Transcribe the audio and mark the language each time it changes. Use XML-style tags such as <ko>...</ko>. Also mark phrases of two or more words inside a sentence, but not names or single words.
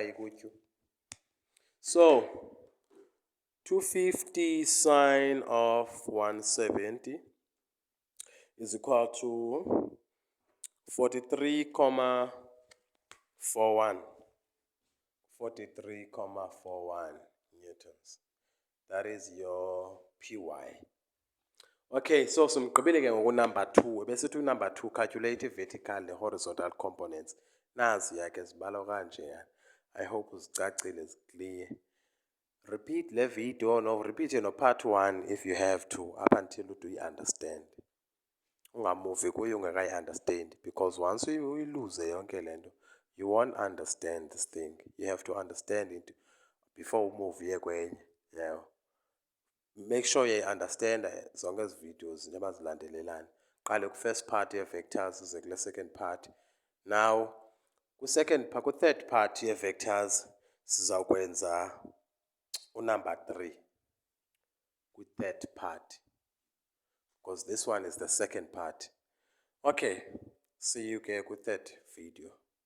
<en>So 250 sine of 170 is equal to 43,41. 43,41 newtons. That is your Py. Okay, so</en> <zu>simgqibile ke ngoku</zu> <en>number 2. Ebesithi number 2, calculate vertical and horizontal components.</en> <zu>Naziya ke zibalo kanje.</zu> <en>I hope uzicacile clear. Repeat le video, no, repeat no part 1 if you have to, up until you understand.</en> <zu>Ungamuvi kuyo ungakayi-understand,</zu> <en>because once you lose</en> <zu>yonke le nto,</zu> <en>you won't understand this thing. You have to understand it before you move</en> <zu>ye kwenye.</zu> <en>Yeah. Make sure you understand</en> <zu>zonke ezi</zu> <en>videos</en> <zu>njengoba zilandelelana. Qale ku-first part ye-vectors uze kule</zu> <en>second part. Now ku-third part</en> <zu>ye-vectors sizawukwenza</zu> <en>number 3 ku-third part, because this one is the second part. Okay, see you ke ku-third video.</en>